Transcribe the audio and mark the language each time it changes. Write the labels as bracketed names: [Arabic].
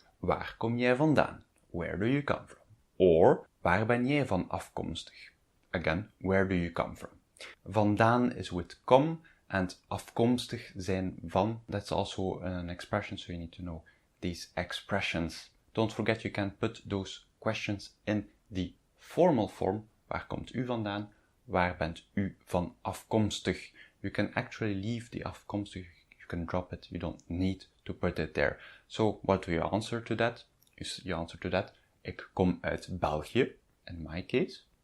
[Dutch] Waar kom jij vandaan? [English] Where do you come from? Or, [Dutch] waar ben jij van afkomstig? [English] Again, where do you come from? Vandaan is with come And afkomstig zijn van, that's also an expression, so you need to know these expressions. Don't forget you can put those questions in the formal form. [Dutch] Waar komt u vandaan? Waar bent u van afkomstig? [English] You can actually leave the afkomstig, you can drop it, you don't need to put it there. So what do you answer to that? You answer to that, [Dutch] ik kom uit België, [English] in my case.